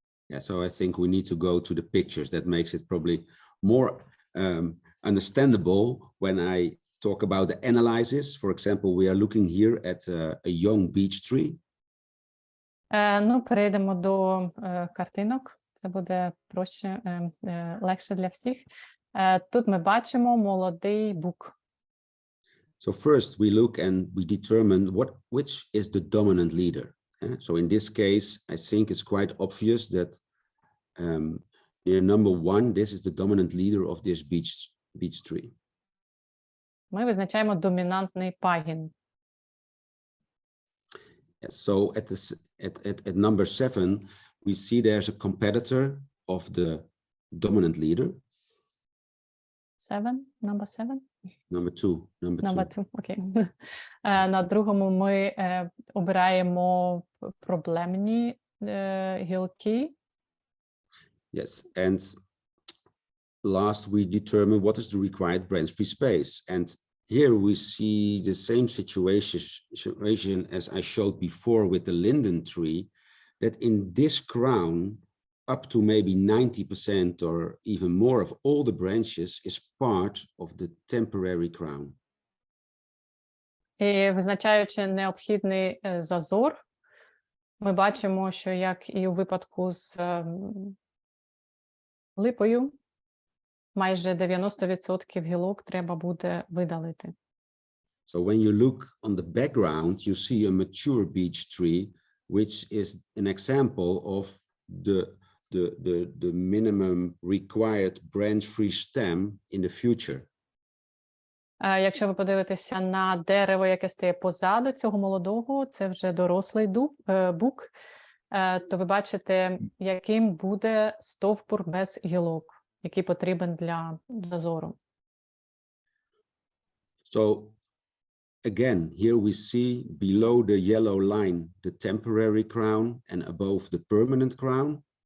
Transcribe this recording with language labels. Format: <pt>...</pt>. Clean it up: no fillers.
<en>Yeah, so I think we need to go to the pictures. That makes it probably more understandable when I talk about the analysis. For example, we are looking here at a young beech tree.</en> <uk>Перейдемо до картинок. Це буде проще, легше для всіх. Тут ми бачимо молодий бук.</uk> <en>So first we look and we determine which is the dominant leader. So in this case, I think it's quite obvious that number one, this is the dominant leader of this beech tree.</en> <uk>Ми визначаємо домінантний пагін.</uk> <en>So at number 7, we see there's a competitor of the dominant leader. Number 7? Number 2. Number 2,</en> <uk>окей. На другому ми обираємо проблемні гілки.</uk> <en>Yes, and last we determine what is the required branch-free space. And here we see the same situation as I showed before with the linden tree, that in this crown, up to maybe 90% or even more of all the branches is part of the temporary crown.</en> <uk>І визначаючи необхідний зазор, ми бачимо, що як і у випадку з липою, майже 90% гілок треба буде видалити.</uk> <en>So when you look on the background, you see a mature beech tree, which is an example of the minimum required branch-free stem in the future.</en> <uk>Якщо ви подивитеся на дерево, яке стає позаду цього молодого, це вже дорослий бук, то ви бачите, яким буде стовбур без гілок, який потрібен для зазору.</uk> <en>So again, here we see below the yellow line the temporary crown and above the permanent crown.</en>